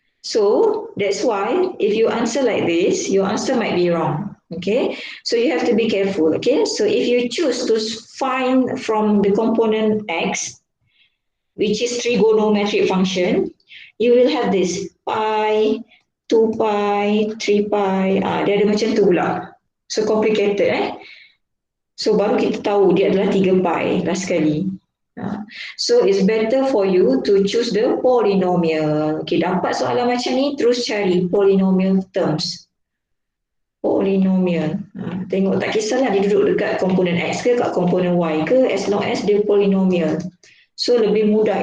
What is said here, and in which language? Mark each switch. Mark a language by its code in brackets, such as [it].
[en] So that's why if you answer like this, your answer might be wrong. Okay, so you have to be careful. Okay, so if you choose to find from the component x, which is trigonometric function, you will have this pi, 2 pi, 3 pi. [ms] Dia ada macam tu pula. [en] So complicated [ms] So baru kita tahu dia adalah 3 pi last sekali. [en] So it's better for you to choose the polynomial. [ms] Okay, dapat soalan macam ni, terus cari polynomial terms. Polynomial. Tengok tak kisahlah dia duduk dekat komponen X ke kat komponen Y ke, [en] as long as [ms] dia polynomial. So lebih mudah.